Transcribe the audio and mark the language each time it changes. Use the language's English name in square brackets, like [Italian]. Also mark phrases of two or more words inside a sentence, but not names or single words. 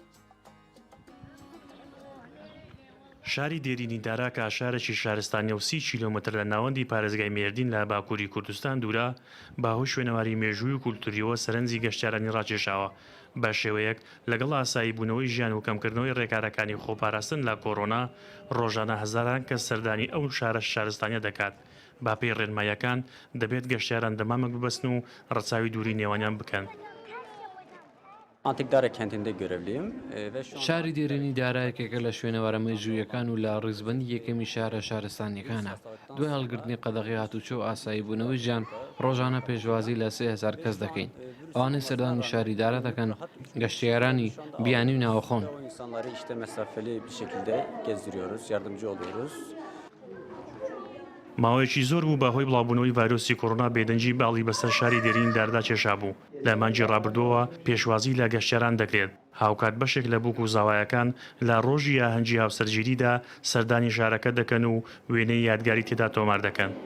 [Central Kurdish] شاری دێرینی داراکە شارێکی شارستانی و 30 کیلۆمتر لە ناوەندی پارێزگای مێردین لە باکووری کوردستان دوورە باهۆی شوێنەواری مێژووی و کولتوریەوە سەرنجی گەشتیارانی ڕاکێشاوە بە شێوەیەک لەگەڵ ئاسایی بوونەوەی ژیان و کەمکردنەوەی ڕێکارەکانی خۆپاراستن لە کۆڕۆنا ڕۆژانە هەزاران کەس سەردانی ئەو شارە شارستانیە دەکات با پێی ڕێنمایەکان دەبێت گەشتیاران دەمامک ببەستن و ڕەچاوی دووری نێوانیان بکەن. [Turkish] Antikdara kentinde görevliyim ve şu an [Central Kurdish] شاری دێرینی دارایەکێکە لە شوێنەوەرە مێژوویەکان و لە ڕیزبەندی یەکەمی شارە شارستانیەکانە دوای هەڵگرتنی قەدەغی هاتوچۆ و ئاسایی بوونەوەی ژیان ڕۆژانە پێشوازی لە 3000 کەس دەکەین ئەوانەی سەردانی شاری دارە دەکەن گەشتیارانی بیانی و ناوەخۆن. [Turkish] o insanları işte mesafeli bir şekilde gezdiriyoruz, yardımcı oluyoruz. [Central Kurdish] ماوەیەکی زۆر بوو بەهۆی بڵاوبوونەوەی ڤایرۆسی کۆڕۆنا بێدەنجی باڵی بەسەر شاری دێرین داردا کێشا بوو لە مانگی ڕابردووە پێشوازی لە گەشتیاران دەکرێت هاوکات بەشێک لە بووک و زاوایەکان لە ڕۆژی یاهەنگی هاوسەرگیریدا سەردانی شارەکە دەکەن و وێنەی یادگاری تێدا تۆمار دەکەن.